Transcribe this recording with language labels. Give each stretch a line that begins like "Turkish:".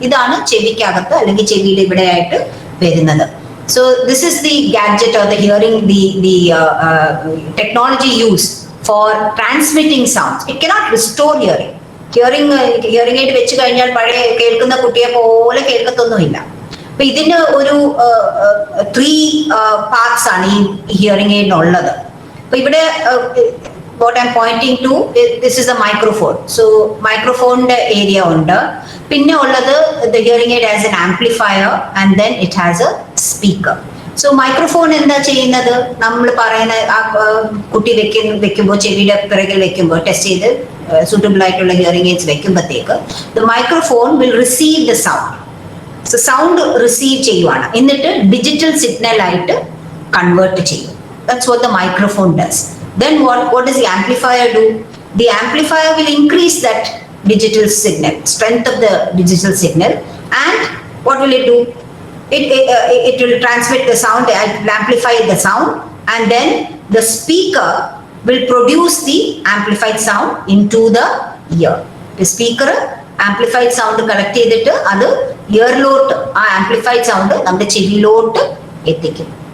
Malayalam: ഇതാണ് ചെവിക്കകത്ത് അല്ലെങ്കിൽ ചെവിയിൽ ഇവിടെ ആയിട്ട് വരുന്നത്.
English: So this is the gadget or the hearing, the technology used for transmitting sounds. It cannot restore hearing.
Malayalam: Hearing aid വെച്ച് കഴിഞ്ഞാൽ പഴയ കേൾക്കുന്ന കുട്ടിയെ പോലെ കേൾക്കത്തൊന്നുമില്ല. അപ്പൊ ഇതിന് ഒരു 3 പാർട്സ് ആണ് ഈ ഹിയറിംഗ് എയ്ഡിനുള്ളത്. അപ്പൊ ഇവിടെ
English: what I'm pointing to, this is a microphone.
Malayalam: So മൈക്രോഫോണിന്റെ area ഉണ്ട്. പിന്നെ ഉള്ളത്
English: the hearing aid has an amplifier and then it has a speaker.
Malayalam: So microphone എന്താ ചെയ്യുന്നത്, നമ്മൾ പറയുന്ന കുട്ടി വെക്കുമ്പോൾ ചെവിയുടെ പിറകിൽ വെക്കുമ്പോൾ ടെസ്റ്റ് ചെയ്ത് സൂട്ടബിൾ ആയിട്ടുള്ള hearing AIDS വെക്കുമ്പോഴത്തേക്ക്
English: The microphone will receive the sound.
Malayalam: So sound receive ചെയ്യുവാണ്, എന്നിട്ട് ഡിജിറ്റൽ സിഗ്നൽ ആയിട്ട് കൺവേർട്ട് ചെയ്യും.
English: That's what the microphone does. Then what does the amplifier do? The amplifier will increase that digital signal, strength of the digital signal, and what will it do? It will transmit the sound, it will amplify the sound, and then the speaker will produce the amplified sound into the ear. The speaker amplified sound collect
Malayalam: ചെയ്തിട്ട് അത് ഇയറിലോട്ട് ആ amplified sound നമ്മുടെ ചെവിയിലോട്ട് എത്തിക്കും.